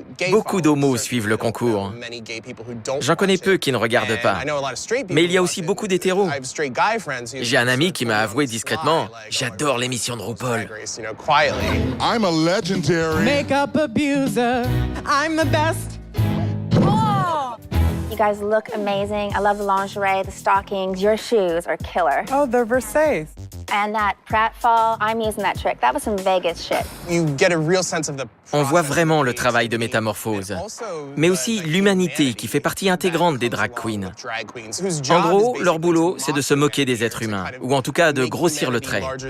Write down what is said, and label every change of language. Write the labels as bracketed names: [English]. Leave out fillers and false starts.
[French] Beaucoup d'homos suivent le concours. J'en connais peu qui ne regardent pas. Mais il y a aussi beaucoup d'hétéros. J'ai un ami qui m'a avoué discrètement « J'adore l'émission de RuPaul. » [English] I'm a legendary makeup abuser. I'm the best. You guys look amazing. I love the lingerie, the stockings. Your shoes are killer. Oh, they're Versace. And that pratfall, I'm using that trick. That was some Vegas shit. You get a real sense of the [French] On voit vraiment le travail de métamorphose, mais aussi l'humanité qui fait partie intégrante des drag queens. En gros, leur boulot, c'est de se moquer des êtres humains, ou en tout cas de grossir le trait.